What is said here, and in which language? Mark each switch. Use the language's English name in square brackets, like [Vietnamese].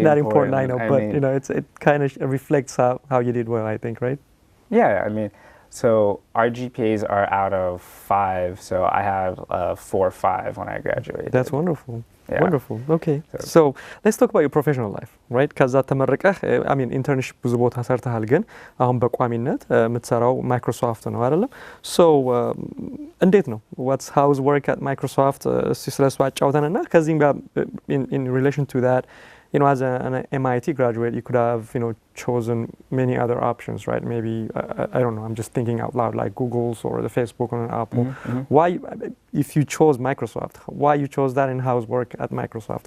[English] It's not important, I know, but mean, you know, it kind of reflects how you did well, I think, right? Yeah, I mean, so our GPAs are out of 5, so I have 4.5 when I graduated. That's wonderful. Yeah. Wonderful. Okay. So let's talk about your professional life, right? [Amharic] ከዛ ተመረቀህ internship ብዙ ቦታ ሰርተሃል ግን አሁን በቋሚነት የምትሰራው ማይክሮሶፍት ነው አይደለም? [English] So [Amharic] እንዴት ነው? [English] How's work at Microsoft? [Amharic] እስቲ ስለሱ አጫውተንና ከዚህም ጋር [English] in relation to that, you know, as an MIT graduate, you could have, you know, chosen many other options, right? Maybe, I don't know, I'm just thinking out loud, like Google's or the Facebook or Apple. Mm-hmm. Why, if you chose Microsoft, why you chose that in-house work at Microsoft?